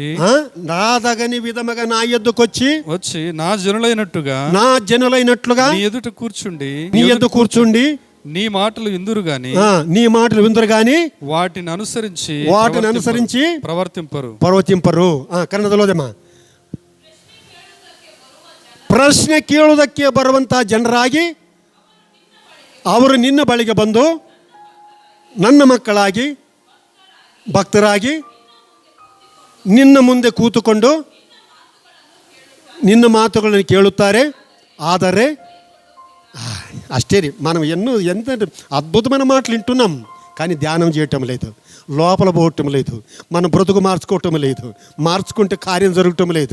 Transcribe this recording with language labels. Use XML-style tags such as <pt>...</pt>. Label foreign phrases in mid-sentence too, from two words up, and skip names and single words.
<te>రాదగని విధముగా నా యొద్దకు వచ్చి నా జనులైనట్టుగా నీ ఎదుట కూర్చుండి నీ మాటలు విందురు గాని వాటిని అనుసరించి ప్రవర్తింపరు.</te> <kn>ಕನ್ನಡದಲ್ಲೋದಮ್ಮ, ಪ್ರಶ್ನೆ ಕೇಳುವುದಕ್ಕೆ ಬರುವಂಥ ಜನರಾಗಿ ಅವರು ನಿನ್ನ ಬಳಿಗೆ ಬಂದು ನನ್ನ ಮಕ್ಕಳಾಗಿ, ಭಕ್ತರಾಗಿ ನಿನ್ನ ಮುಂದೆ ಕೂತುಕೊಂಡು</kn> <te>నిన్న మాటలను</te> <kn>కేಳುತ್ತಾರೆ.</kn> <te>ಆದರೆ అష్టే మనం ఎంత అద్భుతమైన మాటలు వింటున్నాం కానీ ధ్యానం చేయటం లేదు, లోపల పోవటం లేదు, మన బ్రతుకు మార్చుకోవటం లేదు, మార్చుకుంటే కార్యం జరగటం లేదు.</te>